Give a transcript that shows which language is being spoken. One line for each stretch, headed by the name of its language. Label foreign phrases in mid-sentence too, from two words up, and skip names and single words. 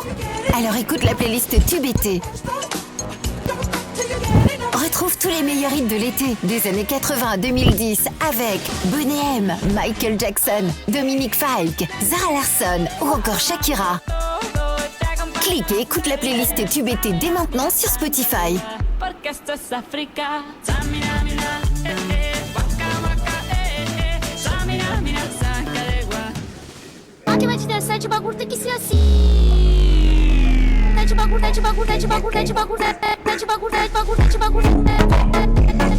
French: Alors écoute la playlist Tube été. Retrouve tous les meilleurs hits de l'été, des années 80 à 2010, avec Boney M, Michael Jackson, Dominique Fike, Zara Larsson ou encore Shakira. Clique et écoute la playlist Tube été dès maintenant sur Spotify.
Portuguese: Que vai te descer de bagulho tem que ser assim. De bagulho, de bagulho, de bagulho, de bagulho, de bagulho, de bagulho, de bagulho.